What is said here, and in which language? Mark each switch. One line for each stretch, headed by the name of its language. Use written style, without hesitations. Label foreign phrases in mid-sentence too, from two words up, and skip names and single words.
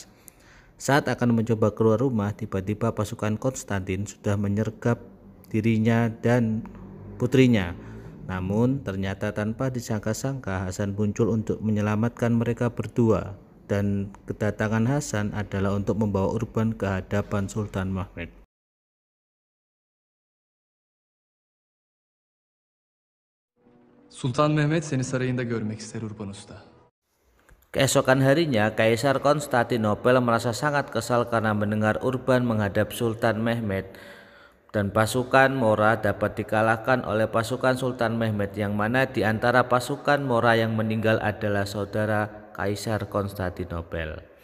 Indonesian: Saat akan mencoba keluar rumah, tiba-tiba pasukan Konstantin sudah menyergap dirinya dan putrinya. Namun ternyata tanpa disangka-sangka Hasan muncul untuk menyelamatkan mereka berdua, dan kedatangan Hasan adalah untuk membawa Urban ke hadapan Sultan Mehmed.
Turkish: Sultan Mehmet seni sarayında görmek ister Urban Usta.
Indonesian: Keesokan harinya, Kaisar Konstantinopel merasa sangat kesal karena mendengar Urban menghadap Sultan Mehmed, dan pasukan Mora dapat dikalahkan oleh pasukan Sultan Mehmed, yang mana di antara pasukan Mora yang meninggal adalah saudara Kaisar Konstantinopel.